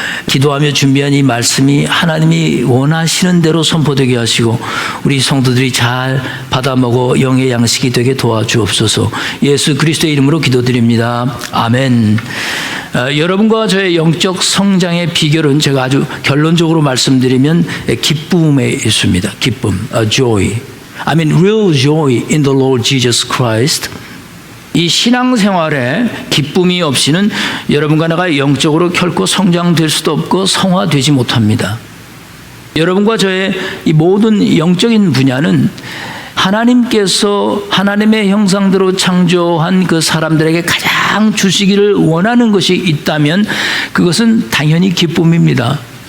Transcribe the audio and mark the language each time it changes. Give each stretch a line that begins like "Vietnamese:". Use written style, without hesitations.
Korean: 기도하며 준비한 이 말씀이 하나님이 원하시는 대로 선포되게 하시고 우리 성도들이 잘 받아먹어 영의 양식이 되게 도와주옵소서. 예수 그리스도의 이름으로 기도드립니다. 아멘. 여러분과 저의 영적 성장의 비결은 제가 아주 결론적으로 말씀드리면 기쁨에 있습니다. 기쁨, joy.
English: I mean real joy in the Lord Jesus Christ.
Korean: 이 신앙생활에 기쁨이 없이는 여러분과 내가 영적으로 결코 성장될 수도 없고 성화되지 못합니다. 여러분과 저의 이 모든 영적인 분야는 하나님께서 하나님의 형상대로 창조한 그 사람들에게 가장 주시기를 원하는 것이 있다면 그것은 당연히 기쁨입니다.